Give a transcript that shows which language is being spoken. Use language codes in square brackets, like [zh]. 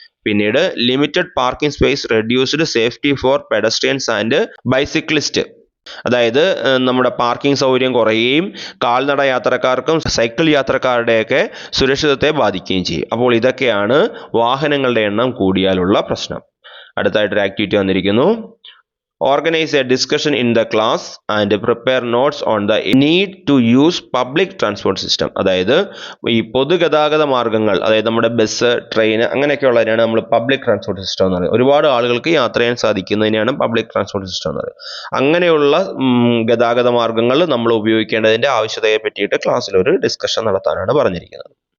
[ml] പിന്നീട് [en] limited parking space, reduced safety for pedestrians and bicyclist, [ml] അതായത് നമ്മുടെ പാർക്കിംഗ് സൗകര്യം കുറയുകയും കാൽനട യാത്രക്കാർക്കും സൈക്കിൾ യാത്രക്കാരുടെയൊക്കെ സുരക്ഷിതത്തെ ബാധിക്കുകയും ചെയ്യും. അപ്പോൾ ഇതൊക്കെയാണ് വാഹനങ്ങളുടെ എണ്ണം കൂടിയാലുള്ള പ്രശ്നം. അടുത്തായിട്ടൊരു ആക്ടിവിറ്റി വന്നിരിക്കുന്നു. [en] Organize a discussion in the class and prepare notes on the need to use public transport system. [ml] അതായത് ഈ പൊതുഗതാഗത മാർഗങ്ങൾ, അതായത് നമ്മുടെ ബസ്, ട്രെയിൻ അങ്ങനെയൊക്കെയുള്ളതിനാണ് നമ്മൾ പബ്ലിക് ട്രാൻസ്പോർട്ട് സിസ്റ്റം എന്ന് പറയുന്നത്. ഒരുപാട് ആളുകൾക്ക് യാത്ര ചെയ്യാൻ സാധിക്കുന്നതിനാണ് പബ്ലിക് ട്രാൻസ്പോർട്ട് സിസ്റ്റം എന്ന് പറയുന്നത്. അങ്ങനെയുള്ള ഗതാഗത മാർഗങ്ങൾ നമ്മൾ ഉപയോഗിക്കേണ്ടതിന്റെ ആവശ്യകതയെ പറ്റിയിട്ട് ക്ലാസ്സിൽ ഒരു ഡിസ്കഷൻ നടത്താനാണ് പറഞ്ഞിരിക്കുന്നത്.